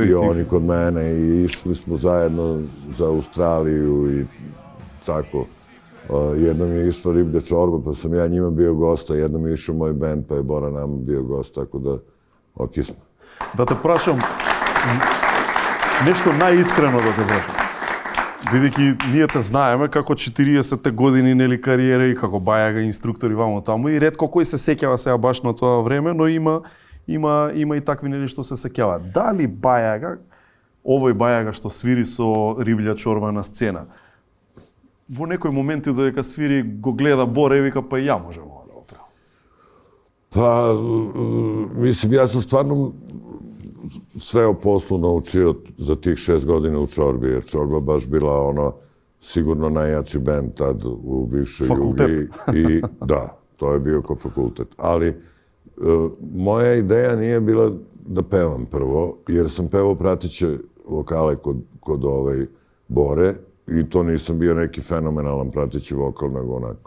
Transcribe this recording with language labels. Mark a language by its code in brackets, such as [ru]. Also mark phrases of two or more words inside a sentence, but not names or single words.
[sr] i oni kod mene i išli smo zajedno za Australiju i tako. Jednom je išla Riblja čorba, pa sam ja njima bio gost, a jednom je išao moj band, pa je Bora nama bio gost, tako da okej smo. [mk] Да те прашам, нешто најискрено да те прашам. Бидејќи ние те знаеме како 40 години нели кариера и како Бајага инструктори вамо таму и ретко кој се сеќава сега баш на тоа време, но има и такви нели што се сеќава. Дали Бајага, овој Бајага што свири со Риблја чорба на сцена, во некој моменти додека свири го гледа Боре и вика па ја можам ова да го правам? [sr] Pa, mislim, ja sam stvarno sve o poslu naučio za tih 6 godina u Čorbi, jer Čorba baš bila sigurno najjači band tad u bivšoj Jugi. I da, to je bio kao fakultet. Ali moja ideja nije bila da pevam prvo, jer sam pevao prateće vokale kod Bore i to nisam bio neki fenomenalan prateći vokal, nego onako.